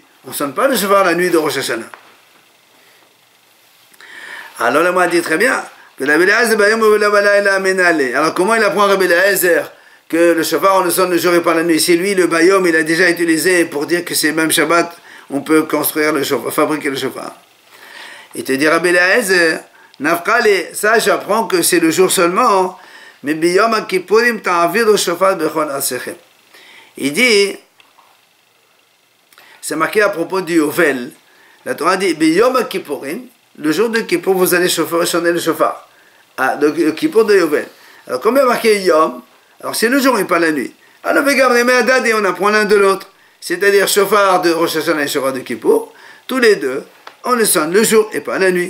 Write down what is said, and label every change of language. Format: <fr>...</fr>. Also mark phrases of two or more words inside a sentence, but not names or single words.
<fr>On ne sonne pas le shofar la nuit de Rosh Hashanah. Alors là, moi, dit très bien que Rabbi Eliezer, alors comment il apprend Rabbi Eliezer que le shofar, on le sonne le jour et pas la nuit? Si lui, le bayom, il a déjà utilisé pour dire que c'est même Shabbat, on peut construire le shofar, fabriquer le shofar. Il te dit Rabbi Eliezer, Nafkali, ça j'apprends que c'est le jour seulement, mais</fr> <he>biyom kippurim ta'avir le shofar bechol asechem.</he> <fr>Il dit, c'est marqué à propos du Yovel. La Torah dit, Yom Kippourim, le jour de Kippour, vous allez sonner le shofar. Ah, donc le Kippour de Yovel. Alors, comme il y a marqué Yom, alors c'est le jour et pas la nuit. Alors, regardez, et on apprend l'un de l'autre. C'est-à-dire, shofar de Rosh Hashanah et shofar de Kippour, tous les deux, on le sonne le jour et pas la nuit.</fr>